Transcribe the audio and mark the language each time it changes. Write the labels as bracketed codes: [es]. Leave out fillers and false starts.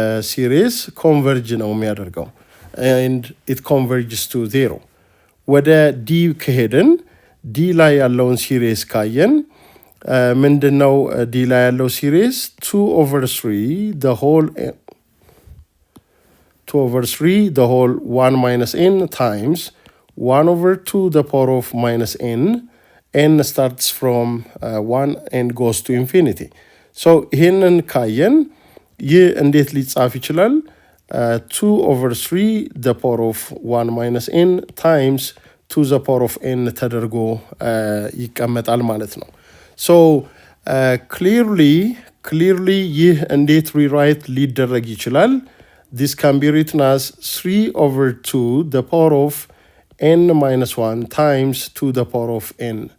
[am] ሲሪስ ኮንቨርጅ ነው የሚያደርገው [en] and it converges to 0። [am] ወደ ዲ ከሄድን ዲ ላይ ያለውን ሲሪስ ካየን ምንድነው ዲ ላይ ያለው ሲሪስ 2/3 the whole 1 minus n times 1/2 the power of -n. [en] n starts from 1 and goes to infinity. [am] so ይሄንን ካየን ይህ እንዴት ሊጻፍ ይችላል? 2/3 the power of 1 minus n times 2 the power of n ተደርጎ ይቀመጣል ማለት ነው። so clearly ይህ እንዴት ሪራይት ሊደረግ ይችላል? [en] this can be written as 3/2 the power of n minus 1 times 2 the power of n.